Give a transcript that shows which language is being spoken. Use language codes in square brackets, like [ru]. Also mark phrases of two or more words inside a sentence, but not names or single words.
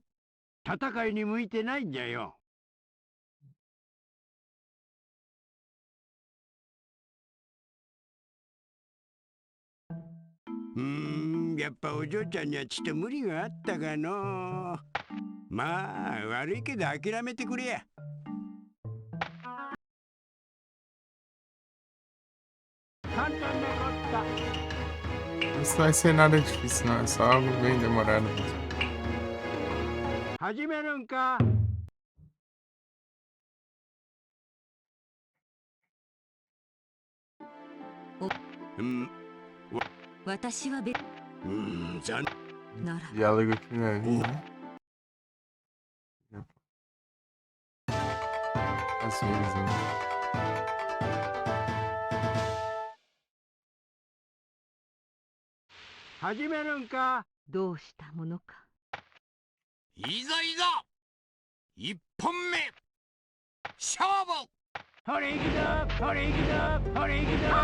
[ja] 戦いに向いてないんじゃよ。やっぱお嬢ちゃんにはちょっと無理があったがの。まあ悪いけど諦めてくれや。簡単なこった。 [pt] Isso não vai ser nada difícil, não. É só algo bem demorado mesmo. [ja] 始めるんか。私は別残なら [pt] Diálogo aqui na linha. Às vezes, né? [ja] 始めるんか。どうしたものか。いざいざ一本目勝負。ほれ行くぞほれ行くぞほれ行くぞ。